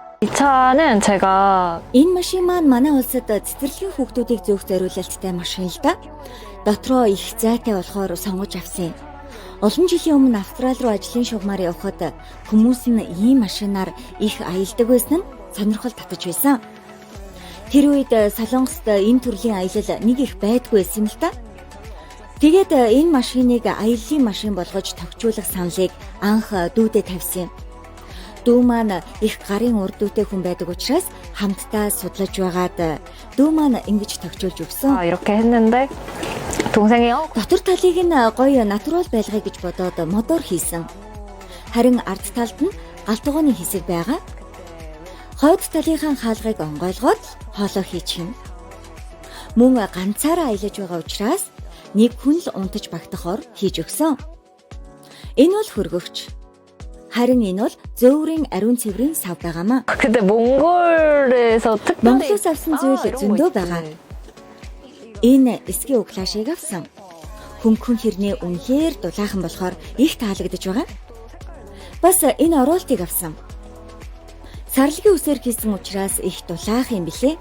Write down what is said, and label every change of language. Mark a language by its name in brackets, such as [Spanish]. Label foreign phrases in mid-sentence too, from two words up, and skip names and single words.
[Korean] 차는 제가 [Mongolian] Энэ машин маань манай улсад цэцэрлэгийн хүүхдүүдийг зөөх зориулалттай машин л да. Дотроо их зайтай болохоор сонгож авсан юм. Олон жилийн өмнө Австрали руу ажлын шугамаар явхад хүмүүс нь ийм машинаар их аялдаг байсан нь сонирхол татаж байсан. Тэр үед Солонгост энэ төрлийн аялал нэг их байдгүй байсан юм л да. Тэгээд энэ машиныг аяллаа машин болгож тогтжуулах саналыг анх дүүдэд тавьсан юм. Дүү маань их гарын урд дүүтэй хүн байдаг учраас хамтдаа судлаж байгаад дүү маань ингэж тогтжуулж өгсөн. [Korean] 이렇게 했는데 동생이 [Mongolian] Дотор талыг нь гоё натурал байлгая гэж бодоод модоор хийсэн. Харин ард талд нь галтгооны хэсэг байгаа. Хойд талынхаа хаалгыг онгойлгоод хоолоо хийчих юм. Мөн ганцаараа аялаж байгаа учраас нэг хүн л унтаж багтахоор хийж өгсөн. Энэ бол хөргөгч. Харин энэ бол зөөврийн ариун цэврийн сав байгаамаа. [Korean] 근데 몽골에서 특별히 [Mongolian] Монголоос авсан зүйл зөндөө байгаа. Энэ эсгийн углаашийг авсан. Хөнгөн хэрний үнэхээр дулаахан болохоор их таалагдж байгаа. Бас энэ оруултыг авсан. Сарлагын үсээр хийсэн учраас их дулаахан юм билээ.